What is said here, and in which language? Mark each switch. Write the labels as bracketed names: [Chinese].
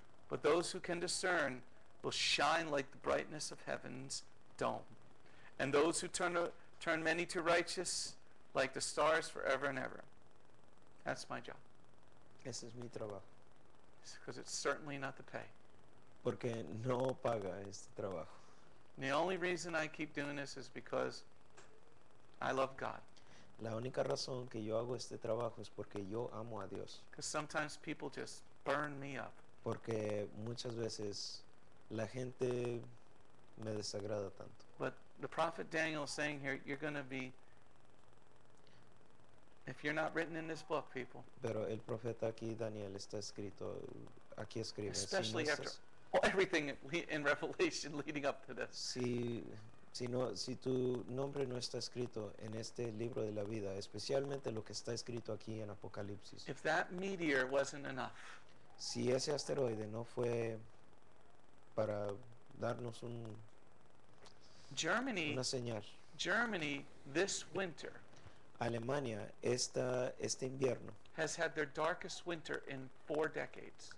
[English] But those who can discern will shine like the brightness of heaven's dome, and those who turn many to righteous like the stars forever and ever. That's my job, [Spanish] Ese es mi trabajo. [English] because it's certainly not the pay. [Spanish] Porque no paga este trabajo. [English] And the only reason I keep doing this is because I love God. [Spanish] La única razón que yo hago este trabajo es porque yo amo a Dios. [English] Because sometimes people just burn me up. [Spanish] porque muchas veces la gente me desagrada tanto. [English] But the prophet Daniel is saying here, you're going to be, if you're not written in this book, people, [Spanish] Pero el profeta aquí, Daniel, está escrito, aquí escribe, [English] especially after everything in Revelation leading up to this. [Spanish] si tu nombre no está escrito en este libro de la vida, especialmente lo que está escrito aquí en Apocalipsis, [English] If that meteor wasn't enough, [Spanish] si ese asteroide no fue para darnos [English] Germany, [Spanish] una señal, [English] Germany this winter [Spanish] Alemania este invierno [English] has had their darkest winter in 4 decades.